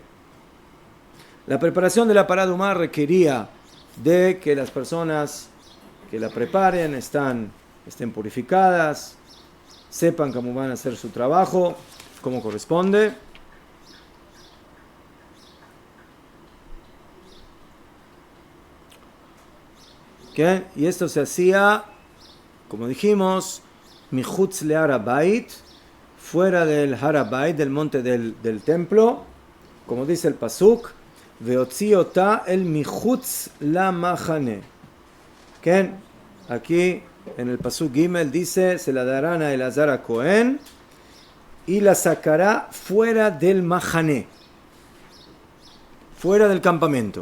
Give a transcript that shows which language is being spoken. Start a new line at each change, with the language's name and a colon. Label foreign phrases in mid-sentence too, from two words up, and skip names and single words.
Spanish: La preparación de la
Hebrew: פרה אדומה
Spanish: requería de que las personas que la preparen estén purificadas, sepan cómo van a hacer su trabajo, como corresponde. ¿Okay? Y esto se hacía, como dijimos,
Hebrew: מחוץ להר הבית,
Spanish: fuera del Har HaBayit, del monte del templo, como dice el pasuk,
Hebrew: והוציא אתה אל מחוץ למחנה.
Spanish: ¿Okay? Aquí en el pasuk Gimel dice, se la darán a Elazar a Cohen y la sacará fuera del machane, fuera del campamento.